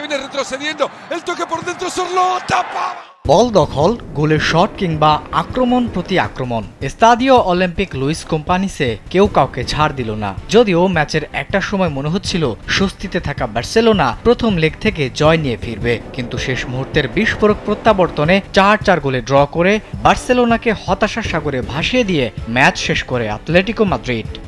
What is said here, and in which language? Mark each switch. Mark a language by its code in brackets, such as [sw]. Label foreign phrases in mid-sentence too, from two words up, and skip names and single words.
[es] viene retrocediendo, el toque por dentro, Sorlo tapa. [bn] বল দখল, গোলের শট কিংবা আক্রমণ প্রতি আক্রমণ, স্তাদিও অলিম্পিক লুইস কোম্পানিসে কেউ কাউকে ছাড় দিল না। যদিও ম্যাচের একটা সময় মনে হচ্ছিল স্বস্তিতে থাকা বার্সেলোনা প্রথম লেগ থেকে জয় নিয়ে ফিরবে, কিন্তু শেষ মুহূর্তের বিস্ফোরক প্রত্যাবর্তনে 4-4 গোলে ড্র করে বার্সেলোনাকে হতাশার সাগরে ভাসিয়ে দিয়ে ম্যাচ শেষ করে অ্যাটলেটিকো মাদ্রিদ।